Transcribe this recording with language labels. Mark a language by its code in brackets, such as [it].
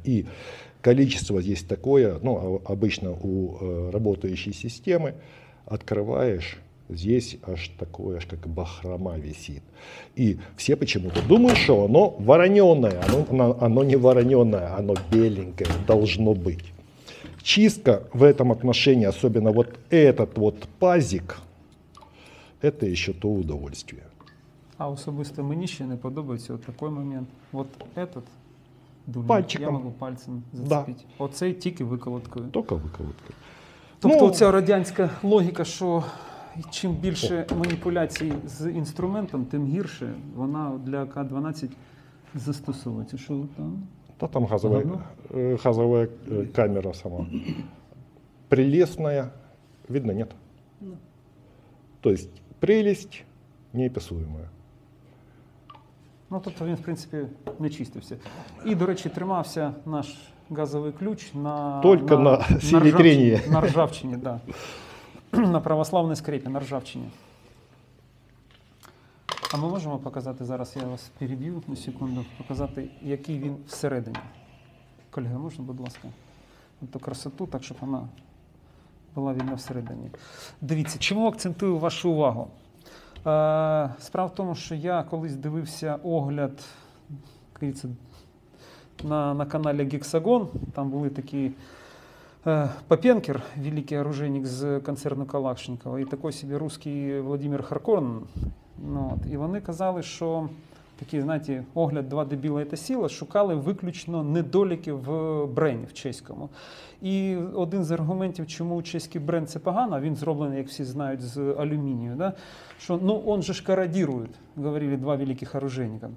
[ru] И количество здесь такое, ну, обычно у работающей системы, открываешь, здесь аж такое, аж как бахрома висит. И все почему-то думают, что оно вороненое, оно не вороненое, оно беленькое, должно быть. Чистка в этом отношении, особенно вот этот вот пазик, это еще то удовольствие. [uk] А особисто мені ще не подобається от такий момент. [ru] От этот дульник Пальчиком. [uk] я можу пальцем [ru] Да. [uk] зацепити. Оцей тільки виколоткою. [ru] Только выколотка. [uk] Тобто Ну, ця радянська логіка, що чим більше маніпуляцій з інструментом, тим гірше вона для К-12 застосовується. Що там? [ru] да, там газовая камера сама. Прелестная, видно, нет? То есть прелесть неописуемая. [uk] Ну, тобто він, в принципі, не чистився. І, до речі, тримався наш газовий ключ на, [ru] Только на силе трения. [uk] На ржавчині, да. На православній скрепі, на ржавчині. А ми можемо показати зараз, я вас переб'ю на секунду, показати, який він всередині. Колеги, можна, будь ласка, ту красоту, так, щоб вона була видна всередині. Дивіться, чому акцентую вашу увагу? Справа в тому, що я колись дивився огляд, на каналі Гексагон, там були такі Попенкер, великий оружейник з концерну Калашникова, і такий собі русський Владимир Харкон. Ну, от, і вони казали, що такий, знаєте, огляд «Два дебіла – це сила» шукали виключно недоліки в брені, в чеському. І один з аргументів, чому чеський бренд – це погано, він зроблений, як всі знають, з алюмінію, да? [ru] Що, ну, он же ж корродирует, говорили два великих оружейника.